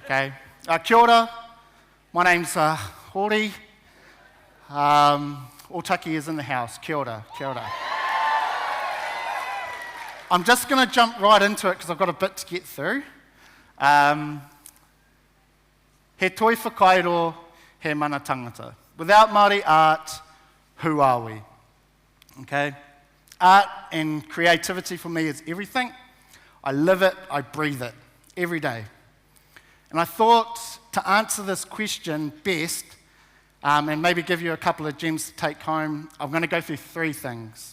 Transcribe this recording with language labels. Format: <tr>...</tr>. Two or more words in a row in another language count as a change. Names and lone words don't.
<mi>Okay. Kia ora.</mi> <en>My name's Hōri. Otaki is in the house.</en> <mi>Kia ora. Kia ora.</mi> <en>I'm just going to jump right into it because I've got a bit to get through.</en> <mi>He toi whakairo, he mana tangata.</mi> <en>Without Māori art, who are we? Okay? Art and creativity for me is everything. I live it, I breathe it, every day. And I thought to answer this question best, and maybe give you a couple of gems to take home, I'm going to go through three things.</en>